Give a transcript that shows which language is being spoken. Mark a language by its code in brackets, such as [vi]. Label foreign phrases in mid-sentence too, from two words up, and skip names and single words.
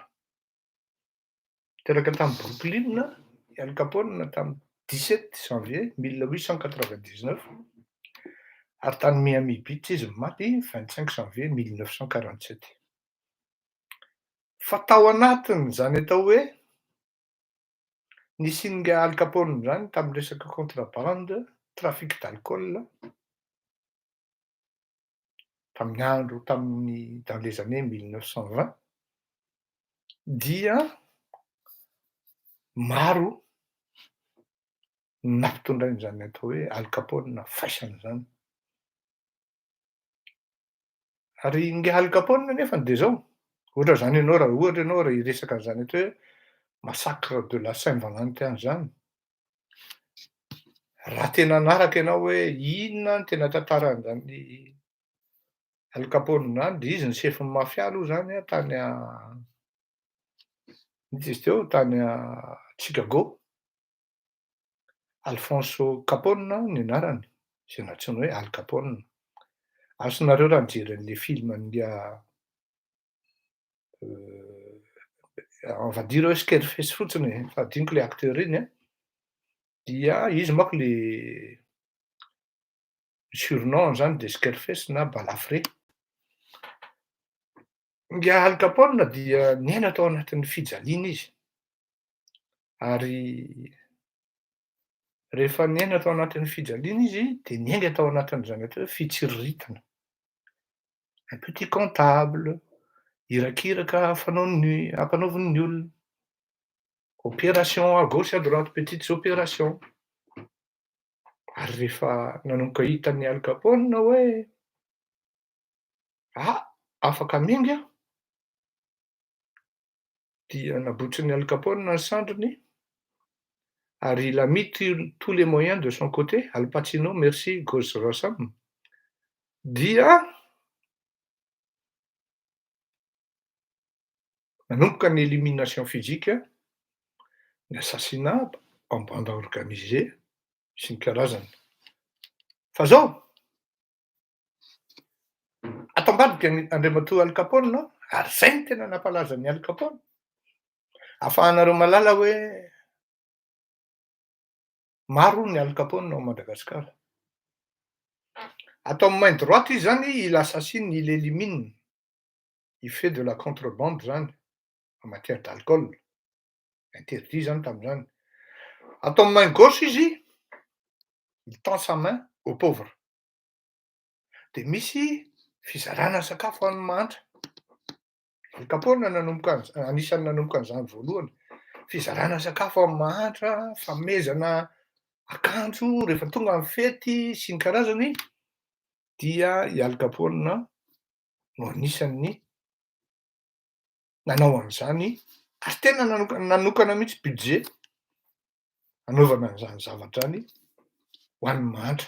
[mg] Teraka tamy Brooklyn i Al Capone tamy 17 janvier 1899, ary tany Miami Beach izy maty 25 janvier 1947. Fa tao anatiny zany atao hoe nisinga Al Capone zany tamy resaka [fr] contrabande, trafic d'alcool, [mg] tamin'ny andro [fr] dans les années 1920, [mg] dia maro nampitondrain'izany atao hoe Al Capone faisana zany. Ary nge Al Capone nefany de zao, ohatra zany ianao raha hiresaka an'izany atao hoe massacre de la Saint-Valentin zany, raha tena hanaraka ianao hoe inona ny tena tantaran'izany Al Capone zany, de izy ny chefin'ny mafia aloha zany tany misy izy teo tany Chicago. Alfonso Capone ny anarany, izay natsoina hoe Al Capone. Azonareo raha mijery an'le film an'ilay [fr] on va dire [mg] hoe Scarface fotsiny, fa adinoko le acteur iny dia izy manko le surnom zany de Scarface na balafré. Nge Al Capone dia niaina tao anatin'ny fijaliana izy, ary rehefa niaina tao anatin'ny fijaliana izy de niainga tao anatin'izany atao hoe fitsiriritana. [fr] Un petit comptable, [mg] hirakiraka ampanaoviny ny olona, [fr] opération à gauche à droite, petites opérations. [mg] Ary rehefa nanomboka hitan'ny Al Capone hoe afaka miainga, dia nabotsin'ny Al Capone ny sandriny, ary [fr] il a mis tous les moyens de son côté, [mg] Al Pacino, merci Ghost Rossam, dia nanomboka ny [fr] élimination physique, [mg] ny [fr] assassinat en bande organisée [mg] sy ny karazany. Fa zao ato ambadika andriamatoa Al Capone, ary zay ny tena nampalaza ny Al Capone. Ahafahanareo mahalala hoe maro ny Al Capone ao Madagasikara. Atao amin'ny [fr] main droite [mg] izy zany, [fr] il assassine, il élimine, il fait de la contrebande zany en matière d'alcool, interdit [mg] zany tam'izany. Atao amin'ny [fr] main gauche [mg] izy, [fr] il tend sa main aux pauvres. [mg] De misy fizarana sakafo ho an'ny mahantra. Al Capone anisan'ny nanomboka an'izany voalohany. Fizarana sakafo ho an'ny mahantra, fanomezana akanjo rehefa tonga amin'ny fety sy ny karazany, dia i Al Capone no anisan'ny nanao an'izany, ary tena nanokana mihitsy budget anaovana an'izany zavatra zany ho an'ny mantra.